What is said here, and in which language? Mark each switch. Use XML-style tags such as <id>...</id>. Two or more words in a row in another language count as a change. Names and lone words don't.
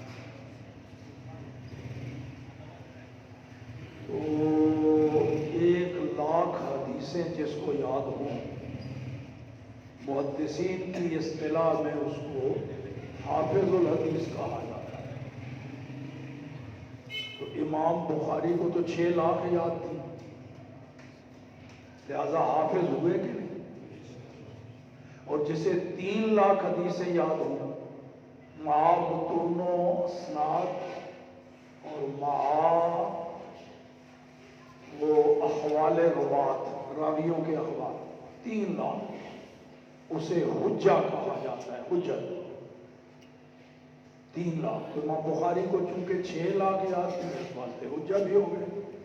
<ur>تو 1,00,000 حدیثیں جس کو یاد ہوں، محدثین کی اصطلاح میں اس کو حافظ الحدیث کہا جاتا ہے۔ تو امام بخاری کو تو 6 لاکھ یاد تھی، لہذا حافظ ہوئے کہ نہیں؟ اور جسے 3 لاکھ حدیثیں یاد ہوں، مع متون و اسناد اور مع وہ احوال روات، راویوں کے اخبار، 3 لاکھ، اسے حجہ کہا جاتا ہے، حجت۔ 3 لاکھ، تو امام بخاری کو چونکہ 6 لاکھ یاد تھی، اس واسطے حجہ بھی ہو گئے۔</ur>